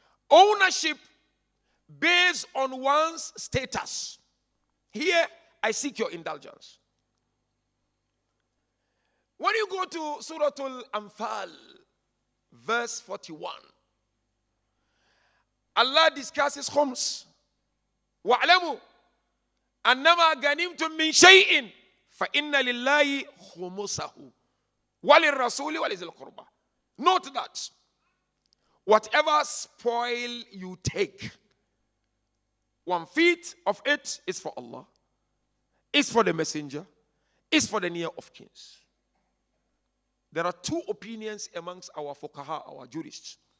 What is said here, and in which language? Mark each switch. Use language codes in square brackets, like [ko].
[en] Ownership based on one's status. Here, I seek your indulgence. When you go to Surah Al-Anfal, verse 41, Allah discusses khums. وَاعْلَمُوا [ar] أنما غنمتم من شيء فإن لله خمسه وللرسول ولذي القربى. [en] Note that whatever spoil you take, 1/5 of it is for Allah, is for the messenger, is for the near of kings. There are two opinions amongst our fuqaha, our jurists.